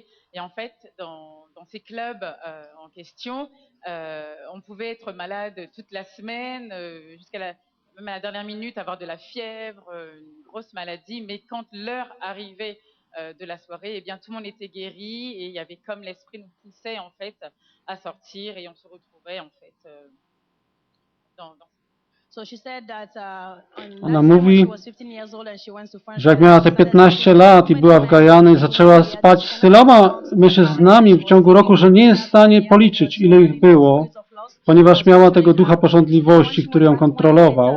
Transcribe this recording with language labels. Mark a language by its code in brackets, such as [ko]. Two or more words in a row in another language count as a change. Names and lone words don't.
[fr] Et en fait, dans ces clubs en question, on pouvait être malade toute la semaine, jusqu'à même à la dernière minute, avoir de la fièvre, une grosse maladie. Mais quand l'heure arrivait de la soirée, eh bien tout le monde était guéri et il y avait comme l'esprit nous poussait en fait à sortir et on se retrouvait en fait dans [pl] Ona mówi, że jak miała te 15 lat i była w Gajany, zaczęła spać z tyloma mężczyznami w ciągu roku, że nie jest w stanie policzyć, ile ich było, ponieważ miała tego ducha pożądliwości, który ją kontrolował.